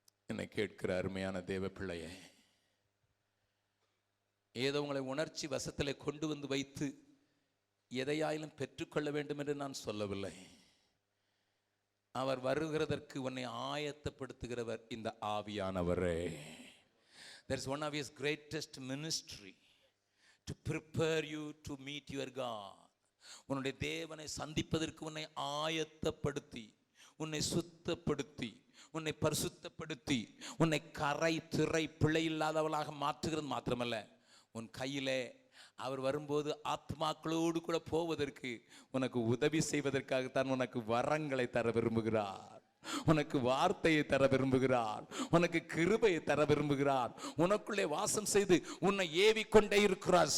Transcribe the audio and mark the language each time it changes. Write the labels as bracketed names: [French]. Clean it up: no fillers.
[Tamil] என்னை கேட்கிற அருமையான தேவ பிள்ளையே, ஏதோ உங்களை உணர்ச்சி வசத்தில் கொண்டு வந்து வைத்து எதையாயிலும் பெற்றுக்கொள்ள வேண்டும் என்று நான் சொல்லவில்லை. அவர் வருகிறதற்கு உன்னை ஆயத்தப்படுத்துகிறவர் இந்த ஆவியானவரே. [English] That is one of his greatest ministry, to prepare you to meet your God. [Tamil] உன்னுடைய தேவனை சந்திப்பதற்கு உன்னை ஆயத்தப்படுத்தி, உன்னை சுத்தப்படுத்தி, உன்னை பரிசுத்தப்படுத்தி, உன்னை கரை திரை பிழை இல்லாதவளாக மாற்றுகிறது மாத்திரமல்ல, உன் கையிலே அவர் வரும்போது ஆத்மாக்களோடு கூட போவதற்கு உனக்கு உதவி செய்வதற்காகத்தான் உனக்கு வரங்களை தர விரும்புகிறார், உனக்கு வார்த்தையை தர விரும்புகிறார், உனக்கு கிருபையை தர விரும்புகிறார், உனக்குள்ளே வாசம் செய்து உன்னை ஏவிக்கொண்டே இருக்கிறார்.